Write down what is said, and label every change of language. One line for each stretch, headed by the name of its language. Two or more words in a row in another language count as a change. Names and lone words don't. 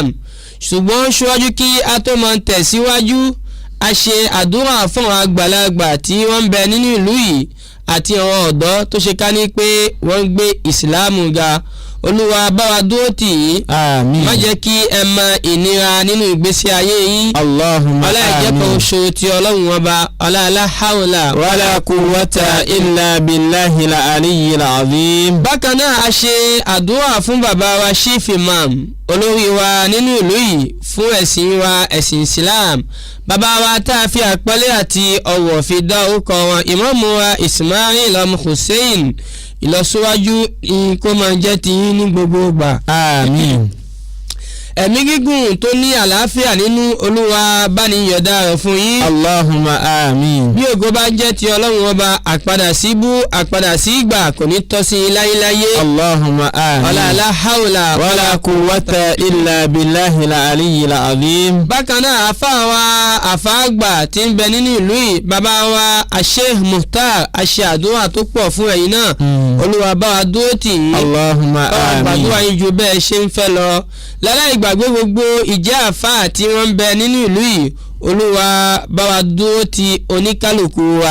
Yoruba: ṣùgbọ́n ṣíwájú kí a tó máa tẹ̀síwájú, a ṣe àdúrà fún àwọn àgbàlagbà tí wọ́n ń bẹ nínú ìlú yìí àti àwọn ọ̀dọ́ tó ṣe ká ní pé wọ́n ń gbé ìsìláàmù ga. Olúwa bá wa dúró tì yín, àmín. má jẹ́ kí ẹ mọ ìnira nínú ìgbésí ayé yín. Allahumma ọlá ìjẹ́pọ̀ oṣù tí Ọlọ́run ọba, ọlá aláhàwùlà
Arabic: ولا قوة إلا بالله العلي العظيم.
Yoruba: bákan náà a ṣe àdúrà fún bàbá wa
English: Chief Imam,
Yoruba: olórí wa nínú ìlú yìí fún ẹ̀sìn wa, ẹ̀sìn Islam. bàbá wa tá a fi àpọ́nlé àti ọ̀wọ̀ fi dá orúkọ wọn, ìmáàmù wa Ismail ọmọ Hussein, ìlọsíwájú kó máa jẹ́ tiyín ní gbogbo ìgbà. àmín. ẹ̀mí gígùn tó ní àlàáfíà nínú Olúwa bá ní yọ̀dá rẹ̀ fún yín. Allahumma àmín. bí ògo bá jẹ́ ti Ọlọ́run ọba, àpadà sí ibú, àpadà sí ìgbà kò ní tọ́ sí i láyéláyé. Allahumma àmín. ọlá aláhàwùlà
Arabic: ولا قوة إلا بالله العلي العظيم.
Yoruba: bákan náà àfa àgbà tí ń bẹ nínú ìlú yìí, bàbá wa Sheikh Muhtar, a ṣe àdúrà tó pọ̀ fún ẹ̀yin náà. Olúwa bá wa dúró tì yín. Allahumma bá wa àmín. gbàdúrà yín ju bẹ́ẹ̀ ṣe ń fẹ́ lọ. láláì gbàgbé gbogbo ìjẹ́ àfáà tí wọ́n ń bẹ nínú ìlú yìí, Olúwa bá wa dúró ti oníkálùkù wa.